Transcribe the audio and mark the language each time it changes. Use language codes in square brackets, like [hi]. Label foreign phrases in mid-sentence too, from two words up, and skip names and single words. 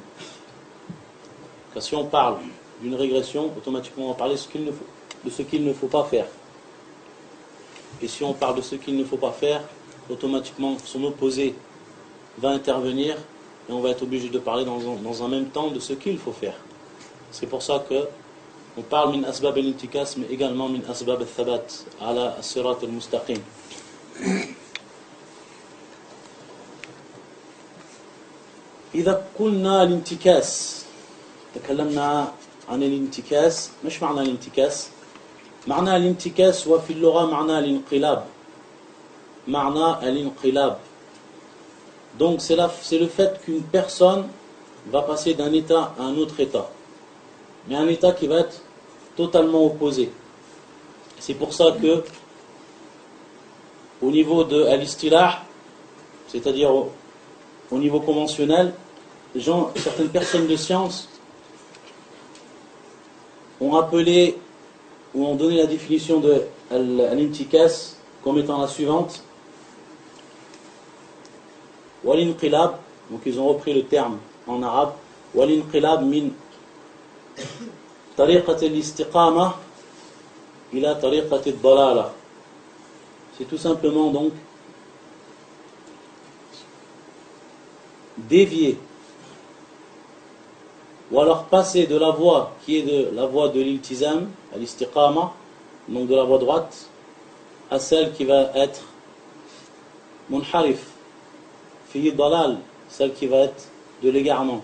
[fr] Car si on parle d'une régression, automatiquement on va parler de ce qu'il ne faut pas faire. Et si on parle de ce qu'il ne faut pas faire, automatiquement son opposé va intervenir et on va être obligé de parler dans un même temps de ce qu'il faut faire. C'est pour ça que on parle [ar] من أسباب الانتكاس, [fr] mais également [ar] من أسباب الثبات على الصراط المستقيم. إذا قلنا الانتكاس، تكلمنا عن الانتكاس. مش معنى الانتكاس؟ معنى الانتكاس وفي اللغة معنى الانقلاب، معنى الانقلاب. [fr] Donc c'est le fait qu'une personne va passer d'un état à un autre état, mais un état qui va être totalement opposé. C'est pour ça que au niveau de al-istilah, c'est-à-dire au niveau conventionnel, certaines personnes de science ont appelé ou ont donné la définition de al-intikas comme étant la suivante. Wal-inqilab, donc ils ont repris le terme en arabe. [ar] والانقلاب من طريقة الاستقامة إلى طريقة الضلالة. [fr] C'est tout simplement donc dévier ou alors passer de la voie qui est de la voie de l'iltizam, à l'istiqama, donc de la voie droite, à celle qui va être [ar] منحرف في ضلال, [fr] celle qui va être de l'égarement.